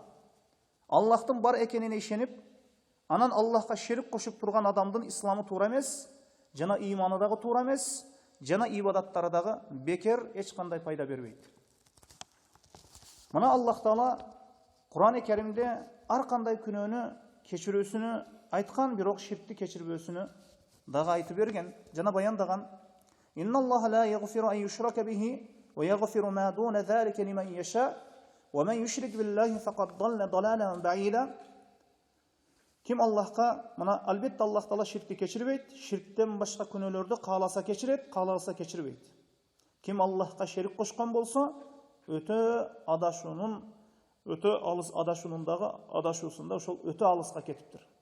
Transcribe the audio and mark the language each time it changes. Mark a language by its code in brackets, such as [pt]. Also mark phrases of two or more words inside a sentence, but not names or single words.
[ky] Аллахтын бар экенине ишенип, анан Аллахка шерик кошуп турган адамдын исламы туура эмес, жана иманы дагы туура эмес, жана ибадаттары дагы бекер, эч кандай пайда бербейт. Мына Аллах Таала Кур'ан-ы Керимде ар кандай күнөөнү кечирүүсүнү айткан, бирок ширкти кечирбөөсүнү дагы айтып берген, жана баяндаган. [ar] إن الله لا يغفر أن يشرك به ويغفر ما دون ذلك لمن يشاء ومن يشرك بالله فقد ضل ضلالا بعيدا. [ky] Ким Аллахка, мына албетте Аллах Таала ширкти кечирбейт, ширктен башка күнөөлөрдү кааласа кечирет, кааласа кечирбейт. Ким Аллахка шерик кошкон болсо, өтө алыс адашуунундагы адашуусунда ошол өтө алыска кетиптир.